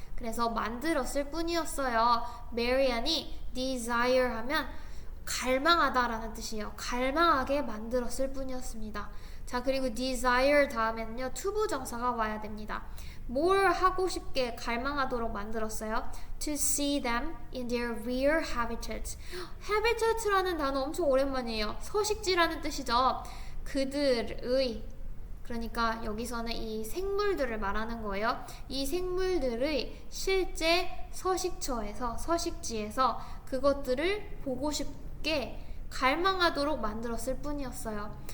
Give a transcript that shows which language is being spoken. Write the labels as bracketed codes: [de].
[ko] 그래서 만들었을 뿐이었어요. Marian이 desire 하면 갈망하다라는 뜻이에요. 갈망하게 만들었을 뿐이었습니다. 자, 그리고 desire 다음에는요, 투부정사가 와야 됩니다. 뭘 하고 싶게 갈망하도록 만들었어요? [en] To see them in their real habitat. [ko] habitat라는 단어 엄청 오랜만이에요. 서식지라는 뜻이죠. 그들의, 그러니까 여기서는 이 생물들을 말하는 거예요. 이 생물들의 실제 서식지에서 그것들을 보고 싶게 갈망하도록 만들었을 뿐이었어요.